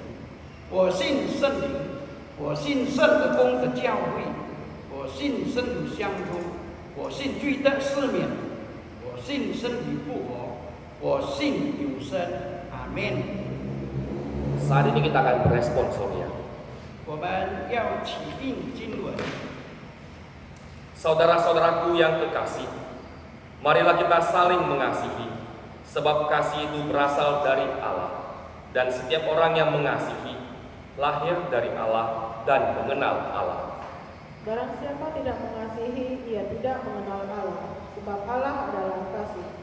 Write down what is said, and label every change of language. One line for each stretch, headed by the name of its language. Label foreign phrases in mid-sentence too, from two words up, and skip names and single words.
Chinese: 我信圣灵，我信圣而公的教会，我信圣徒相通，我信罪得赦免，我信身体复活，我信永生。阿门。
Indonesian: Saat ini kita akan beresponsorial.
Chinese: 我们要起印经文。
Indonesian: Saudara-saudaraku yang kekasih, marilah kita saling mengasihi, sebab kasih itu berasal dari Allah, dan setiap orang yang mengasihi lahir dari Allah dan mengenal Allah. Barang siapa tidak mengasihi, ia tidak mengenal Allah, sebab Allah adalah kasih.